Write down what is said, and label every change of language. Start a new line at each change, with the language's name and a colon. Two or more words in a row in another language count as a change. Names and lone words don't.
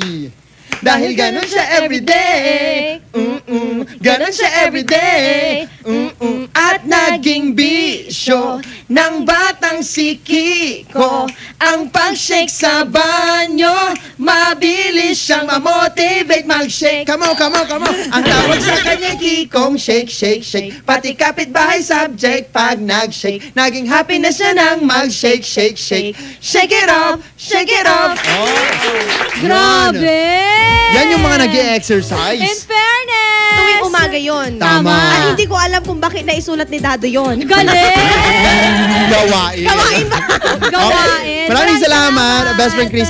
Filipino: Dahil ganon siya everyday. Ganon siya everyday. At naging bisyo ng batang si Kiko ang pag-shake sa banyo. Mabilis siyang ma-motivate mag-shake.
English: Come on.
Filipino: Ang tawag sa kanya Kikong shake. Pati kapitbahay subject pag nag-shake. Naging happy na siya nang mag-shake.
English: Shake it up.
Filipino: Grabe! Yan yung mga nag-i-exercise.
English: In fairness,
Filipino: Tuwing umaga yun. Tama. At hindi ko alam kung bakit naisulat ni Dado yun. Galing! Gawain. Gawain ba? Gawain. Maraming salamat, best friend Krisa.